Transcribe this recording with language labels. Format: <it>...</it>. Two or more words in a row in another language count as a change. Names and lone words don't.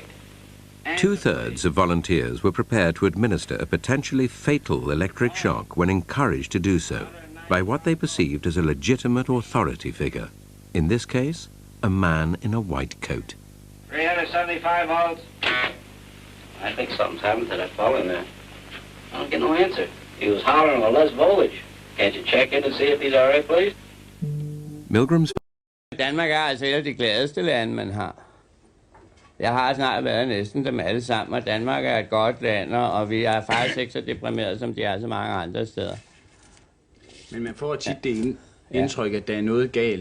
<en>Two-thirds of volunteers were prepared to administer a potentially fatal electric shock when encouraged to do so by what they perceived as a legitimate authority figure. In this case, a man in a white coat. 375 volts. I think something's happened to that fellow in there. I don't get no answer. He was hollering with less voltage. Can't you check in to see if he's all right, please? Milgram's</en> <da>Danmark er altså et af de gladeste lande, man har. Jeg har snart været næsten dem alle sammen, og Danmark er et godt land, og vi er faktisk ikke så deprimerede, som de er så mange andre steder. Men man får tit det indtryk, at der er noget galt.</da>